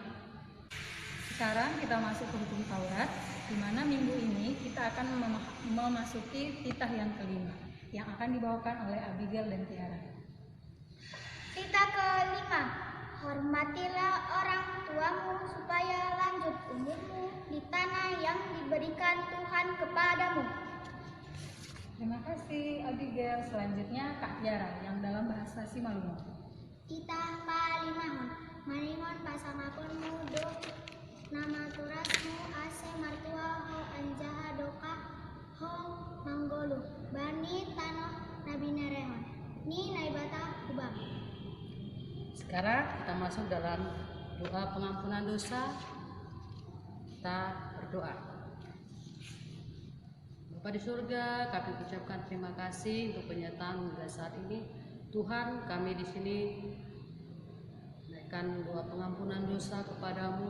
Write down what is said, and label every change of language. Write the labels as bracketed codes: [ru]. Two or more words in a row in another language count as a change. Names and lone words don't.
[id] Sekarang kita masuk ke hukum Taurat, di mana minggu ini kita akan memasuki titah yang kelima, yang akan dibawakan oleh Abigail dan Tiara. Titah ke-5 Hormatilah orang tuamu supaya lanjut umurmu di tanah yang diberikan Tuhan kepadamu. Terima kasih Abigail. Selanjutnya Kak Tiara yang dalam bahasa Simalungun. [bts] Kita palimahon, maningon pasangaponmu do nama turasmu ase martua ho anjaha doka ho manggolu bani tanoh nabi nerehon ni naibata kubang. [id] Sekarang kita masuk dalam doa pengampunan dosa. Kita berdoa. Bapa di surga, kami ucapkan terima kasih untuk penyertaan hingga saat ini. Tuhan, kami di sini menaikkan doa pengampunan dosa kepadamu.